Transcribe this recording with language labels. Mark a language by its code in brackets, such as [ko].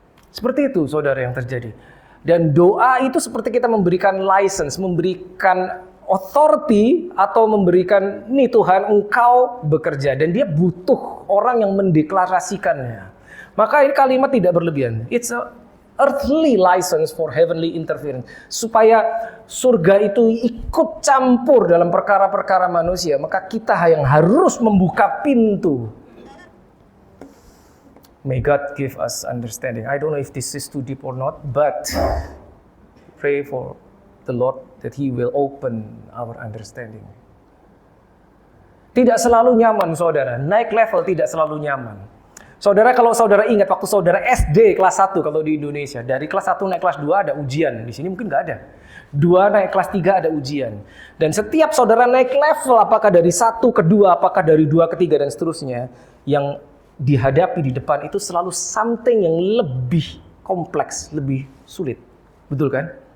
[id] Seperti itu, saudara, yang terjadi. Dan doa itu seperti kita memberikan license, memberikan authority atau memberikan, nih Tuhan engkau bekerja, dan dia butuh orang yang mendeklarasikannya. Maka ini kalimat tidak berlebihan. [en] It's a earthly license for heavenly interference. [id] Supaya surga itu ikut campur dalam perkara-perkara manusia, maka kita yang harus membuka pintu. [en] May God give us understanding. I don't know if this is too deep or not, but pray for the Lord that He will open our understanding. [id] Tidak selalu nyaman, saudara. Naik level tidak selalu nyaman. Saudara, kalau saudara ingat waktu saudara SD kelas 1 kalau di Indonesia, dari kelas 1 naik kelas 2 ada ujian. Di sini mungkin nggak ada. 2 naik kelas 3 ada ujian. Dan setiap saudara naik level, apakah dari 1 ke 2, apakah dari 2 ke 3 dan seterusnya, yang dihadapi di depan itu selalu something yang lebih kompleks, lebih sulit. Betul kan?